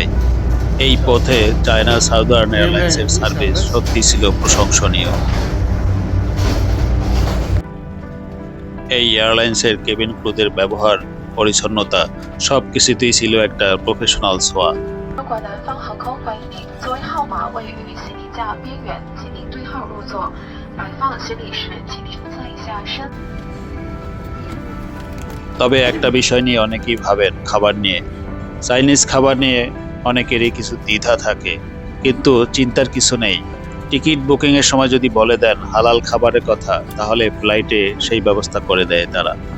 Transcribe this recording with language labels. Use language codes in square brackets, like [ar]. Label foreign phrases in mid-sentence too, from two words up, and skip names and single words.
[bn] এই পথে চায়না সাউদার্ন এয়ারলাইন্সের সার্ভিস সত্যি ছিল প্রশংসনীয়। এই এয়ারলাইন্সের [en] cabin crewদের [bn] ব্যবহার, পরিচ্ছন্নতা, সবকিছুতেই ছিল একটা প্রফেশনাল ছোঁয়া। [zh] 中国南方航空欢迎您，座位号码位于行李架边缘，请您对号入座。摆放行李时，请您侧一下身。 [bn] তবে একটা বিষয় নিয়ে অনেকেই ভাবেন, খাবার নিয়ে। চাইনিজ খাবার নিয়ে অনেকেরই কিছু দ্বিধা থাকে, কিন্তু চিন্তার কিছু নেই। [en] ticket bookingয়ের [bn] সময় যদি বলে দেন হালাল খাবারের কথা, তাহলে ফ্লাইটে সেই ব্যবস্থা করে দেয় তারা।